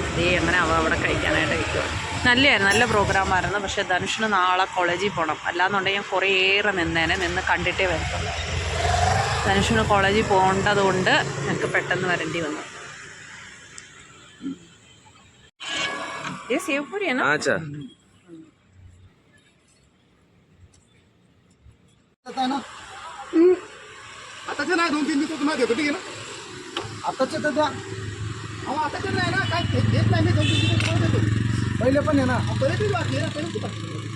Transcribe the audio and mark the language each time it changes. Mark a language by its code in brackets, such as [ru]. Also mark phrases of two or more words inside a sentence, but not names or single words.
[ml] ദേ അങ്ങനെ അവിടെ കഴിക്കാനായിട്ട് കഴിക്കുക. നല്ലതായിരുന്നു, നല്ല പ്രോഗ്രാമായിരുന്നു. പക്ഷേ ധനുഷിന് നാളെ കോളേജിൽ പോകണം, അല്ലാന്നുണ്ടെങ്കിൽ ഞാൻ കുറേയേറെ നിന്ന് കണ്ടിട്ടേ വരത്തുള്ളൂ. ധനുഷിന് കോളേജിൽ പോകേണ്ടതുകൊണ്ട് ഞങ്ങൾക്ക് പെട്ടെന്ന് വരേണ്ടി വന്നു. സേവ്പൂരിയാണ്. [mr] आताचे नाही, 2-3 दिवस तुम्हाला देतो, ठीक आहे ना. आताचे तर द्या. अहो आताचे नाही ना, काय देत नाही मी, 2-3 दिवस तुम्हाला देतो. पहिले पण आहे ना, पहिले तरी बाकी आहे ना, पहिले तू बाकी.